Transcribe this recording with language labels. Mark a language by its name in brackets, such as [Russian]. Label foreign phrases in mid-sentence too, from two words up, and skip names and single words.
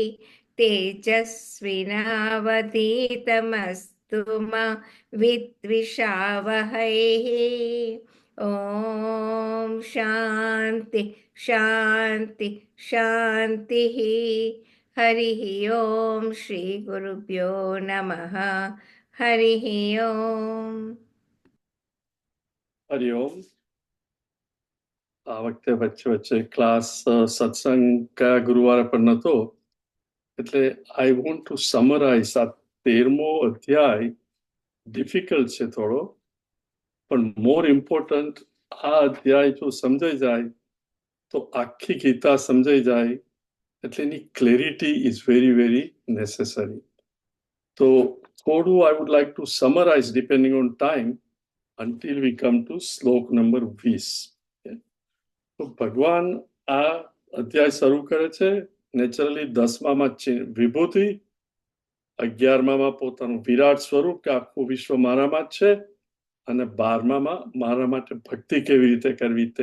[Sanskrit] तेजस्विनावधीतमस्तु मा विद्विषावहै ॐ शान्ति शान्ति शान्तिः हरिः ॐ श्रीगुरुभ्यो नमः हरिः ॐ [Gujarati] હરિઓમ. આ વખતે વચ્ચે વચ્ચે ક્લાસ સત્સંગ કયા ગુરુવારે પણ નહોતો, એટલે [English] I want to summarize. [Gujarati] આ 13મો અધ્યાય ડિફિકલ્ટ છે થોડો, પણ [English] more important [Gujarati] આ અધ્યાય જો સમજાઈ જાય તો આખી ગીતા સમજાઈ જાય, એટલે એની [English] clarity is very very necessary. [Gujarati] તો થોડું [English] I would like to summarize depending on time until we come to [Gujarati] શ્લોક નંબર 20. તો ભગવાન આ અધ્યાય શરૂ કરે છે નેચરલી 10માં છે વિભૂતિ, 11માં પોતાનું વિરાટ સ્વરૂપ કે આખું વિશ્વ મારામાં જ છે, અને 12માં મારા માટે ભક્તિ કેવી રીતે કરવી તે.